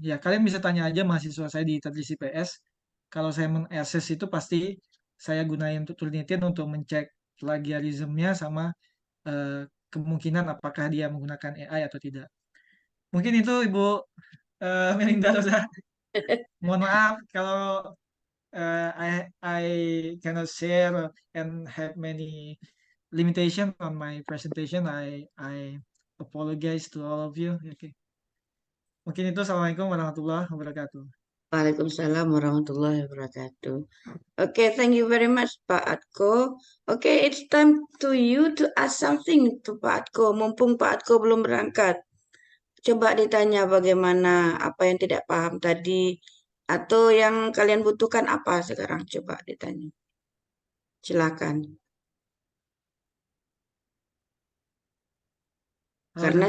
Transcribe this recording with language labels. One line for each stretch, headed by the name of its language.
Indonesian: Ya, kalian bisa tanya aja mahasiswa saya di Tadris IPS. Kalau saya men-assess itu pasti saya gunain Turnitin untuk mencek plagiarismnya sama eh, kemungkinan apakah dia menggunakan AI atau tidak. Mungkin itu Ibu Melinda Rosa. Mohon maaf kalau
English: I cannot share and have many limitation on my presentation. I apologize to all of you. Okay.
Indonesian: Mungkin itu. Assalamualaikum warahmatullahi wabarakatuh.
English: Waalaikumsalam warahmatullahi wabarakatuh. Okay, thank you very much, Pak Atko. Okay, it's time to you to ask something to Pak Atko.
Indonesian: Mumpung Pak Atko belum berangkat. Coba ditanya bagaimana, apa yang tidak paham tadi, atau yang kalian butuhkan apa sekarang. Coba ditanya. Silakan. Oh, Karena